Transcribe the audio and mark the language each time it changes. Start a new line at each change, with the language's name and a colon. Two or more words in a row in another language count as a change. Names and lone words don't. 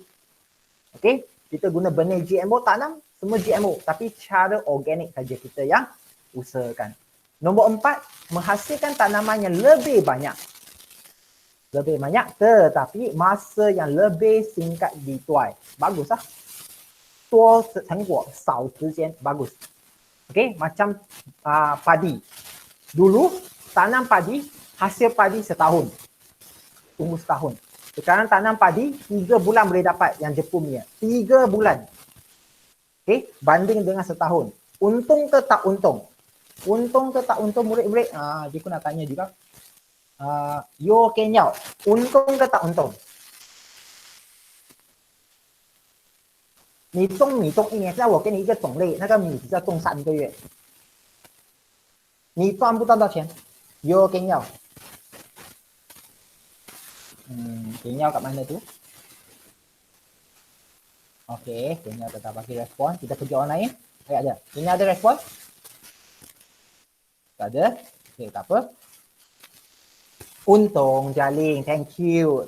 Malay: Okey, kita guna benih GMO tanam, semua GMO. Tapi cara organik saja kita yang usahakan. Nombor 4, menghasilkan tanaman yang lebih banyak. Lebih banyak tetapi masa yang lebih singkat dituai. Bagus lah.
Chinese: 多成果少时间.
Malay: Bagus. Okey, macam padi. Dulu tanam padi, hasil padi setahun. Tunggu setahun. Sekarang tanam padi 3 bulan boleh dapat yang Jepun punya. 3 bulan. Okey, banding dengan setahun. Untung ke tak untung? Untung ke tak untung murid-murid? Cikgu nak tanya juga. Yo Kenyao, untung ke tak untung?
Chinese: 你种米种1年，现在我给你一个种类，那个米只要种3个月，你赚不赚到钱？
Malay: Yo Kenyao. Kenyao kat mana tu? Okey, Kenyao tetap bagi respon. Kita pergi orang lain. Ada. Kenyao ada respon? Tak ada. Okey, tak apa. Untung, Jaling.
English: Thank you.